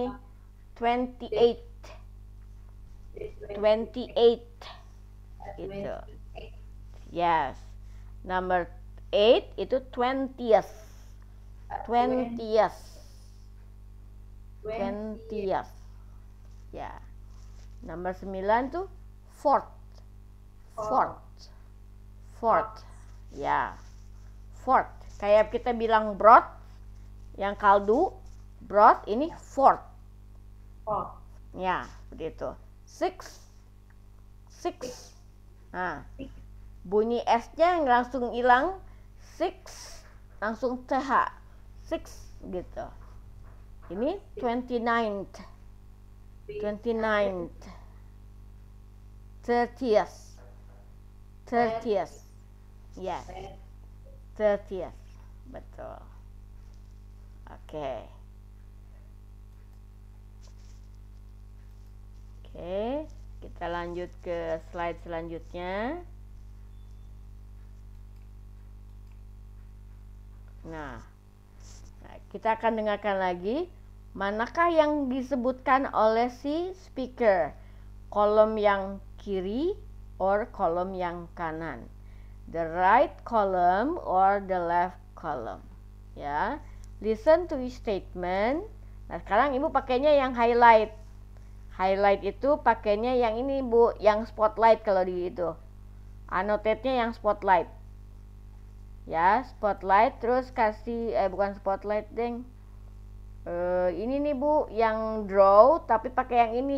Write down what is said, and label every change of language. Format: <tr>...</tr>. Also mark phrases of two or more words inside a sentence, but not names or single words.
<id>28. 28. Gitu. Yes.</id> <en>Number 8 itu 20th. 20th. 20th.</en> <id>Ya. Nomor 9 tuh fourth.</id> <en>Fourth. Ya. Fourth.</en> <id>Kayak kita bilang broth yang kaldu, broth ini fourth. Ya, seperti itu. Six. Nah, bunyi S-nya langsung hilang. Six langsung TH. Six gitu.</id> <en>Ini 29th. 29th. 30th. 30th. Yes. 30th.</en> <id>Betul. Oke. Oke, kita lanjut ke slide selanjutnya. Nah, kita akan dengarkan lagi Manakah yang disebutkan oleh si speaker? Kolom yang kiri or kolom yang kanan?</id> <en>The right column or the left column? Ya, listen to each statement.</en> <id>Nah, sekarang Ibu pakainya yang highlight. Highlight itu pakainya yang ini, Bu, yang spotlight kalau di itu. Annotate-nya yang spotlight. Ya, spotlight, terus kasih bukan spotlight, deng. Ini nih, Bu, yang draw tapi pakai yang ini.</id>